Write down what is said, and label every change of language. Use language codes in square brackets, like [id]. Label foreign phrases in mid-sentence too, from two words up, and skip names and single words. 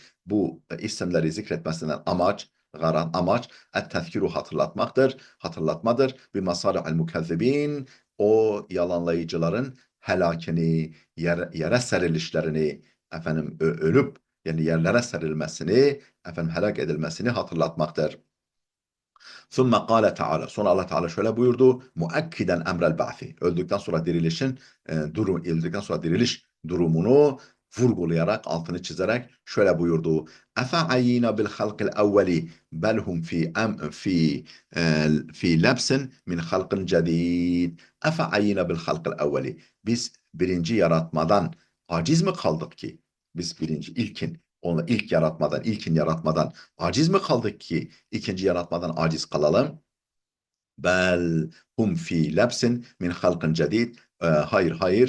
[tr] Bu isimleri zikretmesinden amaç et-tezkiru hatırlatmadır. [ar] بمصارع المكذبين [tr] o yalanlayıcıların helakini, yere serilişlerini, efendim ölüp yani yerlere serilmesini, efendim helak edilmesini hatırlatmaktır. [ar] ثُمَّ قَالَ Teala. [tr] Sonra Allah Teala şöyle buyurdu. [ar] مؤكدا أمر البعث. [tr] Öldükten sonra diriliş durumunu vurgulayarak, altını çizerek şöyle buyurdu. [ar] اَفَعَيِّنَا بِالْخَلْقِ الْاَوَّلِ بَلْ هُمْ في لبس من خلق جديد. اَفَعَيِّنَا بِالْخَلْقِ الْاَوَّلِ. [tr] Biz birinci yaratmadan aciz mi kaldık ki? Biz ilkin yaratmadan aciz mi kaldık ki ikinci yaratmadan aciz kalalım? [ar] بل هم في لبس من خلق جديد. [tr] Hayır.